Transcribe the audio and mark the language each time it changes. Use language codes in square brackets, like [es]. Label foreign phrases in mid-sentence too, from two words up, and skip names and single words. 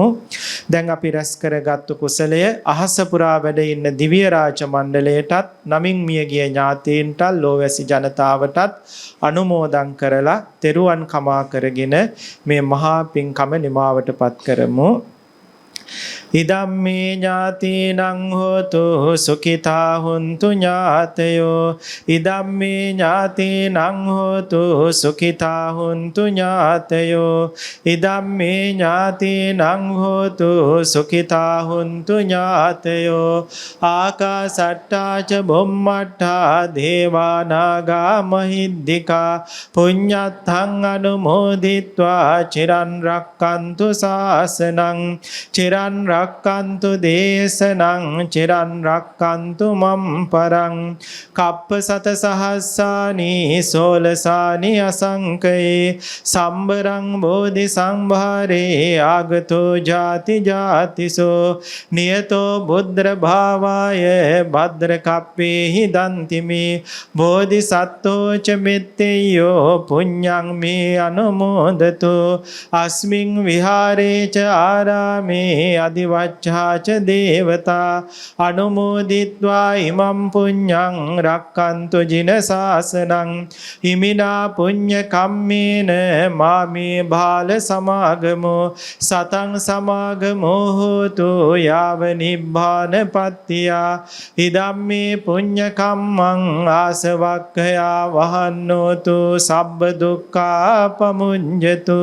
[si] දැන් අපි රැස් කරගත්තු කුසලය අහස පුරා වැඩ ඉන්න දිව්‍ය රාජ මණ්ඩලයටත් නමින් මියගිය ඥාතීන්ටත් ලෝවැසි ජනතාවටත් අනුමෝදන් කරලා තෙරුවන් කමා කරගෙන මේ මහා පින්කම නිමාවටපත් කරමු. [pi] ඉදම්මේ ඥාතීනං හෝතු සුඛිතා හුන්තු ඥාතයෝ. ඉදම්මේ ඥාතීනං හෝතු සුඛිතා හුන්තු ඥාතයෝ. ඉදම්මේ ඥාතීනං හෝතු සුඛිතා හුන්තු ඥාතයෝ. ආකාසට්ටා ච බුම්මට්ටා දේවා නාග මහිද්దికා පුඤ්ඤත්තං අනුමෝදිත්වා චිරන් රක්칸තු ශාසනං චිරන් රක්칸තු දේශනං චිරන් රක්칸තු මම් පරං කප්ප සත සහස්සානි සෝලසානි අසංකයේ සම්බරං බෝධි සම්භාරේ ආගතෝ ජාති ජාතිසෝ නියතෝ බුද්ධ භාවාය භද්‍ර කප්පේහි දන්තිමි බෝධිසත්තෝ ච මෙත්තේයෝ පුඤ්ඤං මේ අනුමෝදතු අස්මින් විහාරේ ච ආරාමේ අදිවච්ඡා ච දේවතා අනුමෝදිත්වා ඉමම් පුඤ්ඤං රක්칸තු ජින සාසනං හිමිනා පුඤ්ඤ කම්මේන මාමේ බාල සමාගමෝ සතං සමාගමෝ හෝතු යාව නිබ්බාන පත්තියා ඉදම්මේ පුඤ්ඤ කම්මං ආසවක්ඛයා වහන්නෝතු සබ්බ දුක්ඛා පමුඤ්ජතු